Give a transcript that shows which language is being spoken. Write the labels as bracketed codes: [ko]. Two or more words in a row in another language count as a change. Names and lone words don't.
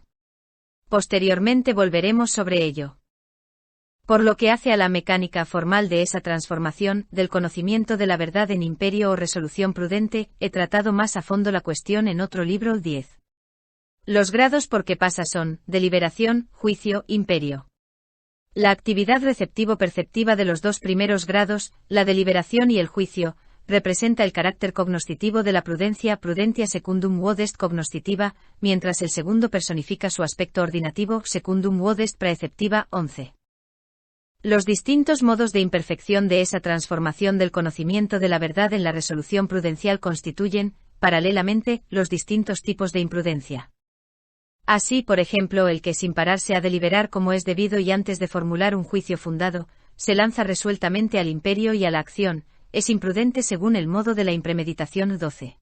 [es] Posteriormente volveremos sobre ello. Por lo que hace a la mecánica formal de esa transformación, del conocimiento de la verdad en imperio o resolución prudente, he tratado más a fondo la cuestión en otro libro 10. Los grados por que pasa son, deliberación, juicio, imperio. La actividad receptivo-perceptiva de los dos primeros grados, la deliberación y el juicio, representa el carácter cognoscitivo de la prudencia, [la] prudentia secundum quod est cognoscitiva, [es] mientras el segundo personifica su aspecto ordinativo, [la] secundum quod est praeceptiva. [es] 11. Los distintos modos de imperfección de esa transformación del conocimiento de la verdad en la resolución prudencial constituyen, paralelamente, los distintos tipos de imprudencia. Así, por ejemplo, el que sin pararse a deliberar como es debido y antes de formular un juicio fundado, se lanza resueltamente al imperio y a la acción, es imprudente según el modo de la impremeditación 12.